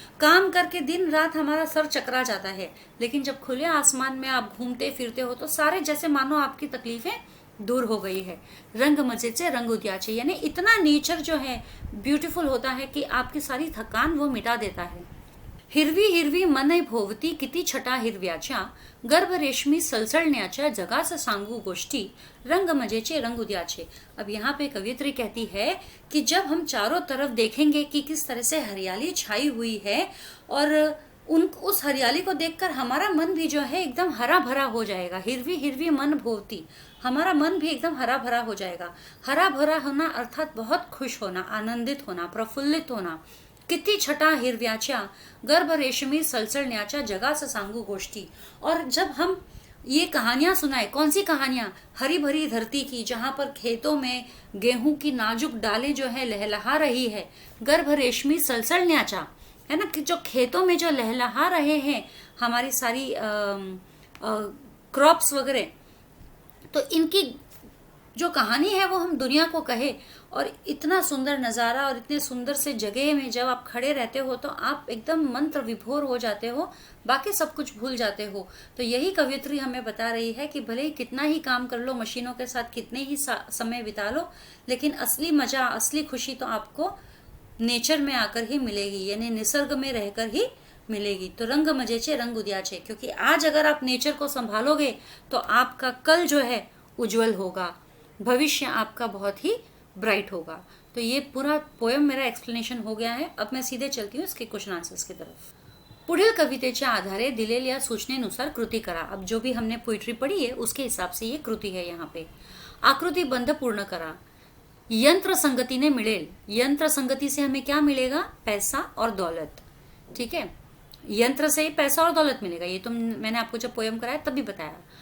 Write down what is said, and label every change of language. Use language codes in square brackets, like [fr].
[hi] काम करके दिन रात हमारा सर चकरा जाता है, लेकिन जब खुले आसमान में आप घूमते फिरते हो तो सारे जैसे मानो आपकी तकलीफें दूर हो गई है। [mr] रंग मजेचे रंग उद्याचे, [hi] यानी इतना नेचर जो है ब्यूटीफुल होता है कि आपकी सारी थकान वो मिटा देता है। [mr] हिरवी हिरवी मन भोवती किती छटा हिरव्याच्या, गर्भ रेशमी सलसलण्याच्या जगास सांगू गोष्टी, रंग मजेचे रंग उद्याचे। [hi] अब यहाँ पे कवियत्री कहती है कि जब हम चारों तरफ देखेंगे कि किस तरह से हरियाली छाई हुई है, और उस हरियाली को देखकर हमारा मन भी जो है एकदम हरा भरा हो जाएगा। [mr] हिरवी हिरवी मन भोवती, [hi] हमारा मन भी एकदम हरा भरा हो जाएगा। हरा भरा होना अर्थात बहुत खुश होना, आनंदित होना, प्रफुल्लित होना। [mr] किती छटा हिरव्याच्या, गर्भ रेशमी सलसलण्याच्या जगास सांगू गोष्टी। [hi] और जब हम ये कहानियां सुनाए, कौन सी कहानियां, हरी भरी धरती की, जहां पर खेतों में गेहूं की नाजुक डालें जो है लहलहा रही है, [mr] गर्भ रेशमी सलसलण्याच्या, [hi] है ना, कि जो खेतों में जो लहलहा रहे हैं हमारी सारी क्रॉप्स वगैरह, तो इनकी जो कहानी है वो हम दुनिया को कहे। और इतना सुंदर नज़ारा और इतने सुंदर से जगह में जब आप खड़े रहते हो तो आप एकदम मंत्र विभोर हो जाते हो, बाकी सब कुछ भूल जाते हो। तो यही कवियत्री हमें बता रही है कि भले ही कितना ही काम कर लो, मशीनों के साथ कितने ही समय बिता लो, लेकिन असली मजा, असली खुशी तो आपको नेचर में आकर ही मिलेगी, यानी निसर्ग में रहकर ही मिलेगी। तो [mr] रंग मजेचे रंग उद्याचे, [hi] क्योंकि आज अगर आप नेचर को संभालोगे तो आपका कल जो है उज्जवल होगा, भविष्य आपका बहुत ही ब्राइट होगा। तो ये पूरा पोएम मेरा एक्सप्लेनेशन हो गया है। अब मैं सीधे चलती हूँ इसके क्वेश्चन आंसर्स की तरफ। [mr] पुढील कवितेच्या आधारे दिलेल्या सूचनेनुसार कृती करा। [hi] अब जो भी हमने पोइट्री पढ़ी है उसके हिसाब से ये कृती है। यहाँ पे [mr] आकृति बंध पूर्ण करा। यंत्र संगति ने मिळेल, [hi] यंत्र संगति से हमें क्या मिलेगा, पैसा और दौलत। ठीक है, यंत्र से पैसा और दौलत मिलेगा, ये तो मैंने आपको जब पोएम कराया तभी बताया।